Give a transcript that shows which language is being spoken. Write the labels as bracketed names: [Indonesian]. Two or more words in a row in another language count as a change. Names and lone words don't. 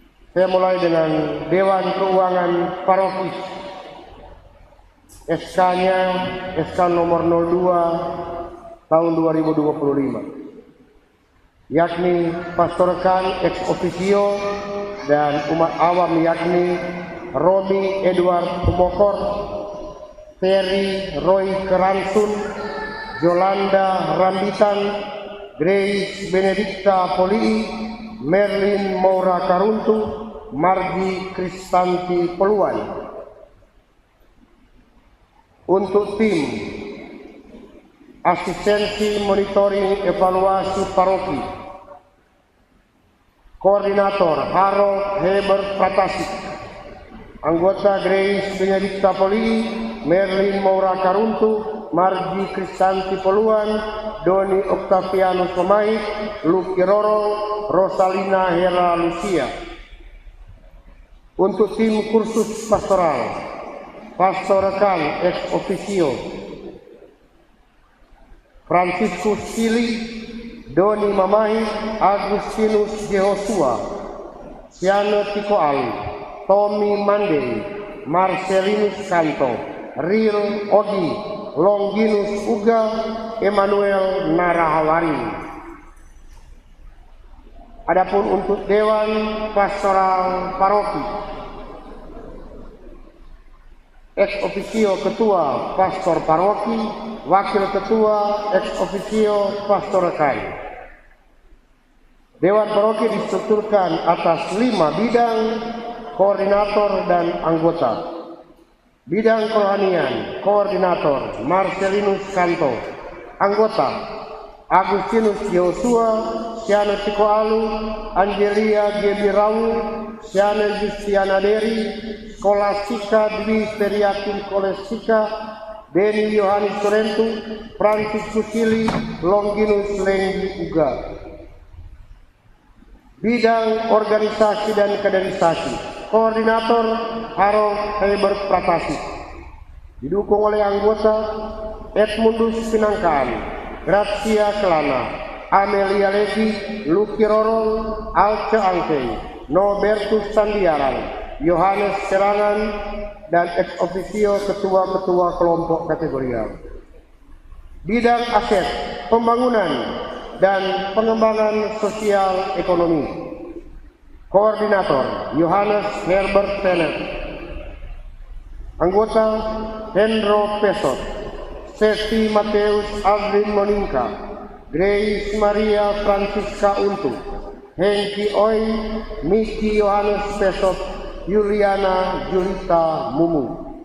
[Indonesian] Saya mulai dengan Dewan Keuangan Paroki. SK-nya SK nomor 02 tahun 2025, yakni Pastorkan [Latin] ex officio [Indonesian] dan umat awam yakni Romi Edward Pemokor, Terry Roy Keransun, Yolanda Rambitan, Grace Benedicta Polii, Merlin Maura Karuntu, Margi Kristanti Peluan. Untuk tim asistensi monitoring evaluasi paroki, koordinator Harold Heber Pratasik, anggota Grace Benedicta Polii, Merlin Maura Karuntu, Margi Kristanti Peluan, Doni Octavianus Pemaik, Luki Roro, Rosalina Hera Lucia. Untuk tim kursus pastoral, Pastorkan [Latin] ex officio [Indonesian] Franciscus Sili, Doni Mamahi, Agustinus Jehosua, Siano Tiko Ali, Tommy Mandei, Marcelinus Kanto, Ril Ogi, Longinus Uga, Emmanuel Narahawari. Adapun untuk Dewan Pastoral Paroki, [Latin] ex officio [Indonesian] Ketua Pastor Paroki, Wakil Ketua [Latin] ex officio [Indonesian] Pastor Rekan. Dewan Paroki distrukturkan atas 5 bidang, koordinator dan anggota. Bidang kerohanian, koordinator Marcelinus Kanto, anggota Agustinus Joshua, Siana Tiko Alu, Angelia Gebirawu, Siana Justiana Deri, Skolastika Dwi Periatin Kolestika, Beni Yohanes Sorentu, Francis Kusili, Longinus Lenggi Uga. Bidang organisasi dan kaderisasi, koordinator Harold Heber Pratasik, didukung oleh anggota Edmundus Pinangkaan, Gracia Kelana, Amelia Levi, Luki Rorong, Alce Angkei, Nobertus Sandiaran, Yohanes Serangan, dan ex officio ketua-ketua kelompok kategorial. Bidang aset, pembangunan, dan pengembangan sosial ekonomi, koordinator Yohanes Herbert Tenet, anggota Hendro Pesot, Seti Mateus Aldrin Moninka, Grace Maria Francisca Untu, Hengki Oi, Miki Yohanes Pesot, Juliana Julita Mumu.